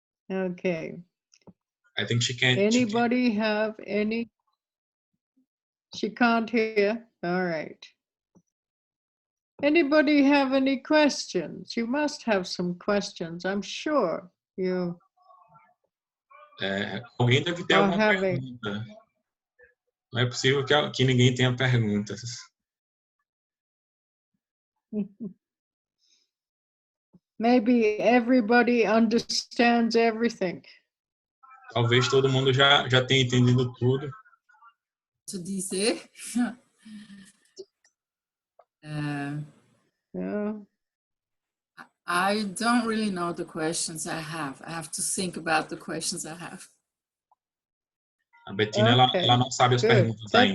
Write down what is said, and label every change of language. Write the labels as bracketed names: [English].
[English] Okay. I think she can't. Anybody have any? She can't hear. All right. Anybody have any questions? You must have some questions, I'm sure. You [Portuguese] Alguém deve ter alguma pergunta. Não é possível que ninguém tenha perguntas. [English] Maybe everybody understands everything. [Portuguese] Talvez todo mundo já tenha entendido tudo. To dizer. [English] Yeah. I don't really know the questions I have. I have to think about the questions I have. [Portuguese] A Bettina, ela não sabe as perguntas ainda.